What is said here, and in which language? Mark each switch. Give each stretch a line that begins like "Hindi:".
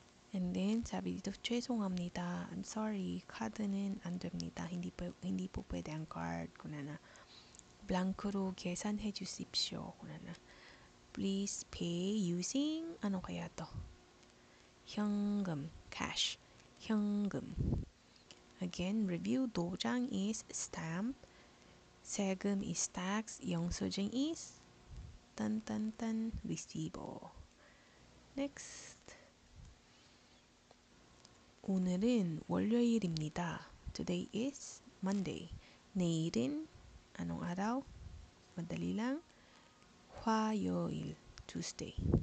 English: And then, sabi dito, 죄송합니다. I'm sorry,
Korean: 카드는 안 됩니다.
Filipino: hindi po pwede ang card. Kunana.
Korean: 블랑크로 계산해 주십시오.
English: Kunana. Please pay using, ano kaya to? 현금, cash. 현금. Again, review. 도장 is stamp. 세금 is tax. 영수증 is tan resibo. Next.
Korean: 오늘은 월요일입니다.
English: Today is Monday.
Korean: 내일은
Filipino: anong araw? Madali lang.
Korean: 화요일, Tuesday.